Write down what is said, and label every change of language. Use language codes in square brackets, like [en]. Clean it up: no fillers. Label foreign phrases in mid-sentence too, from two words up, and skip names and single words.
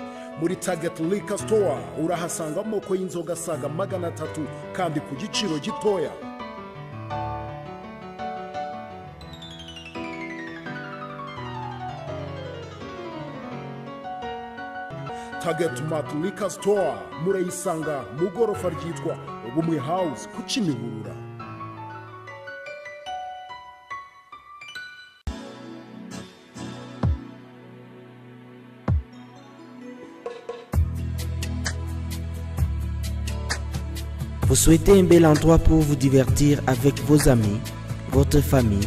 [rw] Muri Target Liquor Store urahasanga amoko y'inzoga asaga 300 kandi ku giciro gitoya. Target Mart Liquor Store murayisanga mu gorofa ryitwa Ubumwe House ku Kimihurura. [fr] Vous souhaitez un bel endroit pour vous divertir avec vos amis, votre famille?